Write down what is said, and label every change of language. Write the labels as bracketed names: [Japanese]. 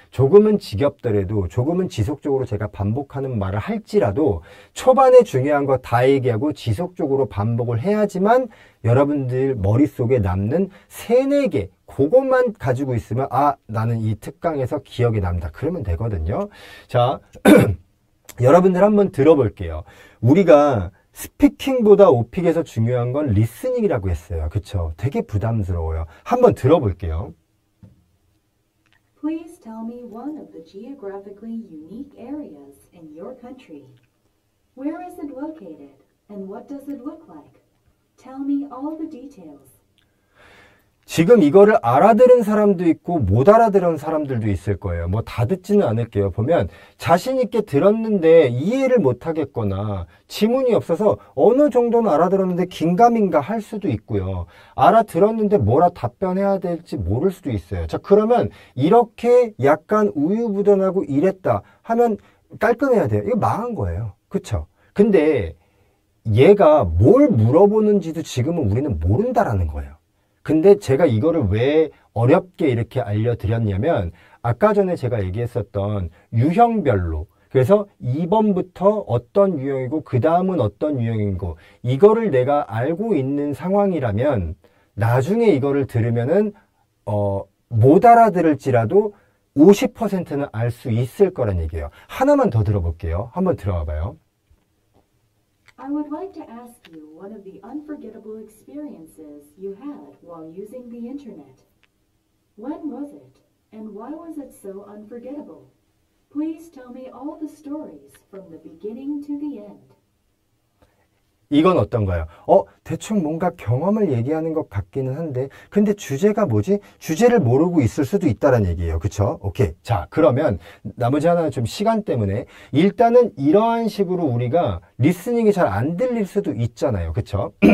[Korean] 조금은 지겹더라도 조금은 지속적으로 제가 반복하는 말을 할지라도 초반에 중요한 거 다 얘기하고 지속적으로 반복을 해야지만 여러분들 머릿속에 남는 3, 4개 그것만 가지고 있으면 나는 이 특강에서 기억에 남다. 그러면 되거든요. 자, 여러분들 한번 들어볼게요. 우리가 스피킹보다 오픽에서 중요한 건 리스닝이라고 했어요. 그쵸? 되게 부담스러워요. 한번 들어볼게요. [English] Please tell me one of the geographically unique areas in your country. Where is it located and what does it look like? Tell me all the details. [Korean] 지금 이거를 알아들은 사람도 있고 못 알아들은 사람들도 있을 거예요. 뭐 다 듣지는 않을게요. 보면 자신 있게 들었는데 이해를 못 하겠거나 지문이 없어서 어느 정도는 알아들었는데 긴가민가 할 수도 있고요. 알아들었는데 뭐라 답변해야 될지 모를 수도 있어요. 자, 그러면 이렇게 약간 우유부단하고 이랬다 하면 깔끔해야 돼요. 이거 망한 거예요. 그쵸? 근데 얘가 뭘 물어보는지도 지금은 우리는 모른다라는 거예요. 근데 제가 이거를 왜 어렵게 이렇게 알려드렸냐면 아까 전에 제가 얘기했었던 유형별로 그래서 2번부터 어떤 유형이고 그 다음은 어떤 유형이고 이거를 내가 알고 있는 상황이라면 나중에 이거를 들으면은 못 알아들을지라도 50%는 알 수 있을 거란 얘기예요. 하나만 더 들어볼게요. 한번 들어와 봐요. [English] I would like to ask you one of the unforgettable experiences you had while using the internet. When was it, and why was it so unforgettable? Please tell me all the stories from the beginning to the end. [Korean] 이건 어떤가요? 대충 뭔가 경험을 얘기하는 것 같기는 한데, 근데 주제가 뭐지? 주제를 모르고 있을 수도 있다는 얘기예요. 그쵸? 오케이. 자, 그러면 나머지 하나는 좀 시간 때문에 일단은 이러한 식으로 우리가 리스닝이 잘 안 들릴 수도 있잖아요. 그쵸?